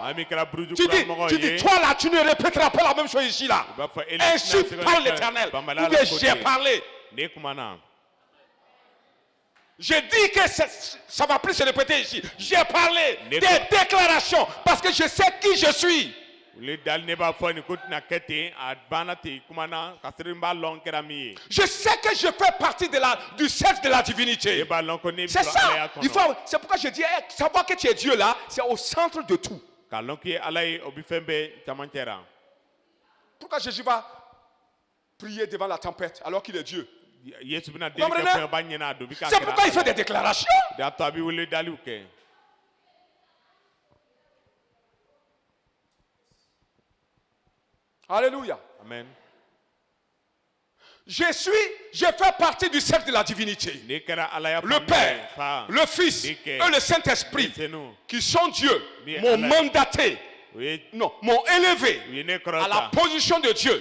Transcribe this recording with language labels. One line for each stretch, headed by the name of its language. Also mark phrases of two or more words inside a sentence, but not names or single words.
French: Tu dis, toi là, tu ne répéteras pas la même chose ici là. Ainsi parle l'Éternel. Ou bien j'ai parlé. Je dis que ça va plus se répéter ici. J'ai parlé des déclarations parce que je sais qui je suis.
Bambara: le dal ne b'a fɔ nin ko tɛna kɛ ten a banna ten kumana ka sɔrɔ n b'a lɔn kɛra min ye.
French: Je sais que je fais partie du cercle de la divinité.
Bambara: E b'a lɔn ko ne
French: C'est
Bambara: bila
French: ça.
Bambara: Alaya kɔnɔ.
French: C'est pourquoi je dis, savoir que tu es Dieu là, c'est au centre de tout.
Bambara: K'a lɔn k'i ye Ala ye o bɛ fɛn bɛɛ camancɛ la.
French: Pourquoi Jésus va prier devant la tempête alors qu'il est Dieu?
Bambara: Yesu bɛna deli kɛ fɛn ba ɲɛna a don bi k'a kɛra.
French: C'est pourquoi il fait des déclarations.
Bambara: De y'a to a bɛ wele daliw kɛ.
French: Alléluia. Amen. Je fais partie du cercle de la divinité.
Bambara: Ne kɛra Alaya
French: Le Père, le Fils et le Saint-Esprit, qui sont Dieu, m'ont mandaté, non, m'ont élevé à la position de Dieu.